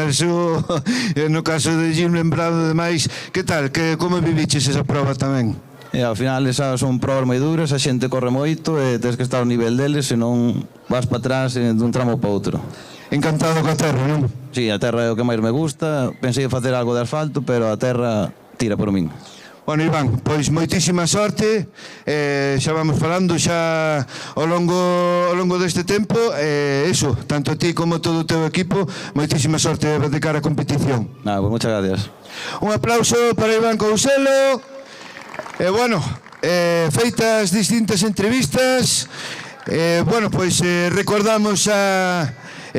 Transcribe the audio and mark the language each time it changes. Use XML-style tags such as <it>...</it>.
<gl>Eso, no caso de Jim lembrado demais, que tal? Como viviches esa prova tamén? E ao final esas son probas moi duras, a xente corre moito e tens que estar ao nivel deles, senón vas para atrás dun tramo para outro. Encantado coa terra, non? Sí, a terra é o que máis me gusta. Pensei en facer algo de asfalto, pero a terra tira por min. Bueno, Iván, pois moitísima sorte, xa vamos falando xa ao longo deste tempo, eso, tanto a ti como a todo o teu equipo, moitísima sorte de cara a competición.</gl> <es>Pues muchas gracias.</es> <gl>Un aplauso para Iván Couselo. Bueno, feitas distintas entrevistas, bueno, pois recordamos a</gl>